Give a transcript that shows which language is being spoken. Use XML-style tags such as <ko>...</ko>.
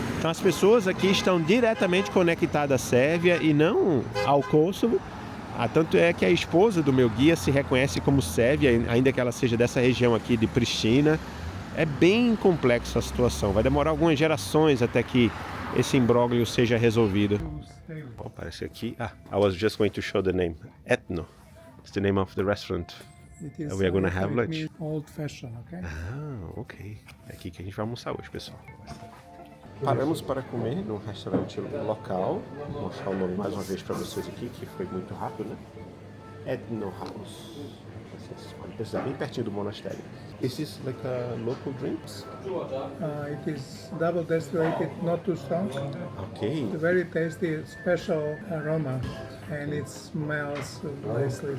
<pt>Então as pessoas aqui estão diretamente conectadas à Sérvia e não ao Kosovo. Tanto é que a esposa do meu guia se reconhece como sérvia, ainda que ela seja dessa região aqui de Pristina. É bem complexa a situação. Vai demorar algumas gerações até que esse imbróglio seja resolvido. Bom, parece que aqui...</pt> <en>I was just going to show the name. Etno. It's the name of the restaurant. We are going to have lunch. Old fashioned, okay?</en> <pt>Ok. É aqui que a gente vai almoçar hoje, pessoal. Paramos para comer num restaurante local. Vou mostrar o nome mais uma vez para vocês aqui, que foi muito rápido, né? Etno House. Isso é bem pertinho do monastério.</pt> <en>Is this like a local drinks? It is double distilled, not too strong. Okay. It's very tasty, special aroma, and it smells nicely.</en>